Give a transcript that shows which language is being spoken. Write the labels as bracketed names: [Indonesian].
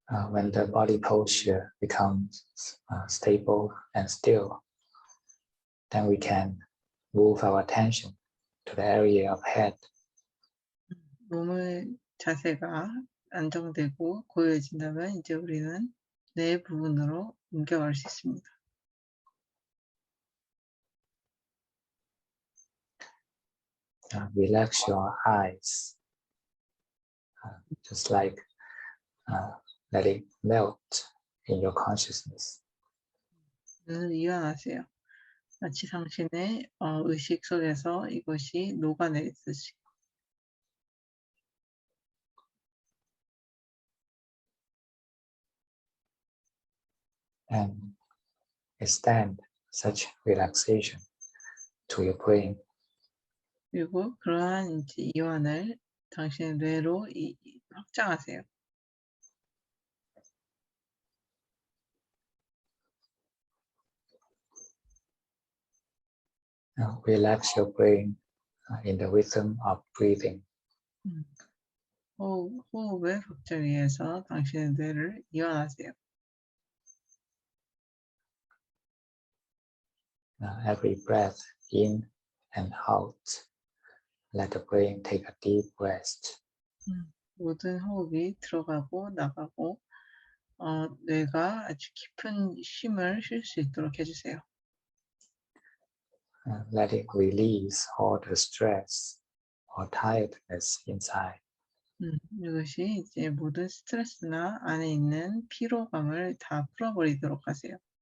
[English] When the body posture becomes stable and still, then we can move our attention to the area of head. [Korean] 몸의 자세가 안정되고 고요해진다면 이제 우리는 뇌 부분으로 옮겨갈 수 있습니다. [English] Relax your eyes, just like let it melt in your consciousness. [Korean] 눈을 이완하세요. 마치 당신의 의식 속에서 이것이 녹아내리듯이. [English] And extend such relaxation to your brain. [Korean] 그리고 그러한 이제 이완을 당신의 뇌로 확장하세요. [English] Relax your brain in the rhythm of breathing. [Korean] 호흡의 박자에 의해서 당신의 뇌를 이완하세요. [English] Every breath in and out, let the brain take a deep rest. [Korean] 모든 호흡이 들어가고 나가고 뇌가 아주 깊은 쉼을 쉴 수 있도록 해주세요. [English] let it release all the stress or tiredness inside. [Korean] 이것이 이제 모든 스트레스나 안에 있는 피로감을 다 풀어버리도록 하세요.